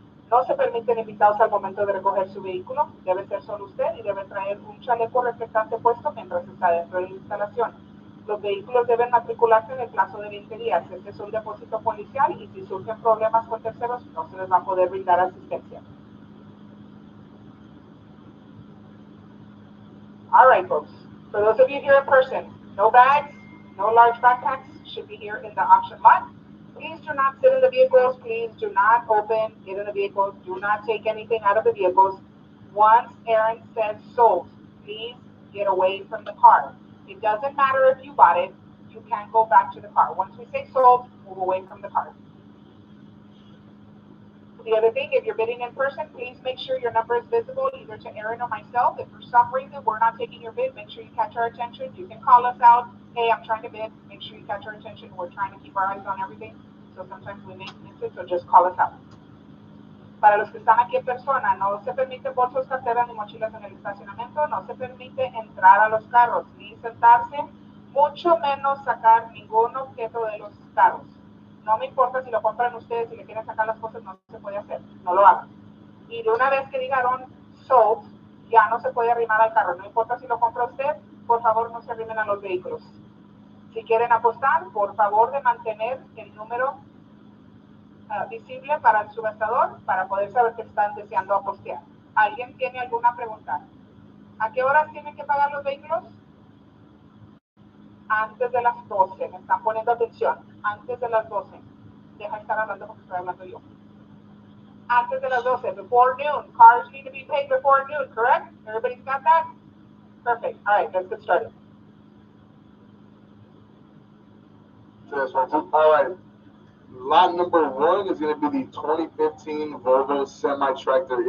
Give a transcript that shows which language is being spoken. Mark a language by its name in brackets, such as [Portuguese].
[Spanish] No se permiten invitados al momento de recoger su vehículo. Debe ser solo usted y debe traer un chaleco reflectante puesto mientras está dentro de la instalación. Los vehículos deben matricularse en el plazo de 20 días. Este es un depósito policial y si surgen problemas con terceros no se les va a poder brindar asistencia. [English] All right, folks. For those of you here in person, no bags, no large backpacks should be here in the auction lot. Please do not sit in the vehicles. Please do not get in the vehicles. Do not take anything out of the vehicles. Once Aaron says sold, please get away from the car. It doesn't matter if you bought it. You can't go back to the car. Once we say sold, move away from the car. The other thing, if you're bidding in person, please make sure your number is visible either to Aaron or myself. If for some reason we're not taking your bid, make sure you catch our attention. You can call us out. Hey, I'm trying to bid. Make sure you catch our attention. We're trying to keep our eyes on everything. So sometimes we may miss it, so just call us out. [Spanish] Para los que están aquí en persona, no se permite bolsos, carteras ni mochilas en el estacionamiento. No se permite entrar a los carros ni sentarse, mucho menos sacar ningún objeto de los carros. No me importa si lo compran ustedes, si le quieren sacar las cosas, no se puede hacer, no lo hagan. Y de una vez que dijeron sold, ya no se puede arrimar al carro, no importa si lo compra usted, por favor no se arrimen a los vehículos. Si quieren apostar, por favor de mantener el número visible para el subastador para poder saber que están deseando apostear. ¿Alguien tiene alguna pregunta? ¿A qué horas tienen que pagar los vehículos? Antes de las 12. Me están poniendo atención. Antes de las 12. Deja de estar hablando porque estoy hablando yo. Antes de las 12. [English] Before noon. Cars need to be paid before noon, correct? Everybody's got that? Perfect. All right, let's get started. All right. Lot number 1 is going to be the 2015 Volvo semi-tractor.